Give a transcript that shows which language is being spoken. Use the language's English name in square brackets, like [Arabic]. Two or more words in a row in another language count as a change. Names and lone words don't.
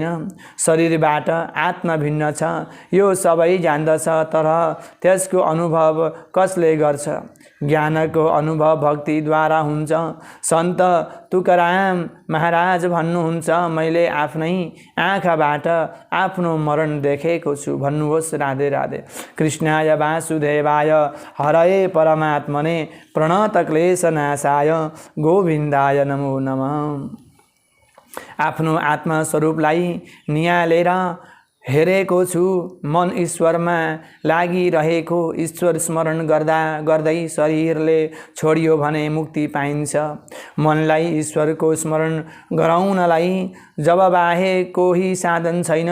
[Nepali] शरीरबाट आत्मा भिन्न छ, यो सबै जान्दछ, तर त्यसको अनुभव कसले गर्छ? ज्ञानको अनुभव भक्तिद्वारा हुन्छ। सन्त तुकाराम महाराज भन्नुहुन्छ, मैले आफ्नै आँखाबाट आफ्नो मरण देखेको छु। भन्नुहोस् राधे राधे। [Sanskrit] कृष्णाय वासुदेवाय हरये परमात्मने प्रणतक्लेशनाशाय गोविन्दाय नमो नमः। [Nepali] आफ्नो आत्मा स्वरूपलाई नियालेर हेरेको छु। मन ईश्वरमा लागिरहेको, ईश्वर स्मरण गर्दा गर्दै शरीरले छोडियो भने मुक्ति पाइन्छ। मनलाई ईश्वरको स्मरण गराउनलाई जब बाहेक कोही साधन छैन।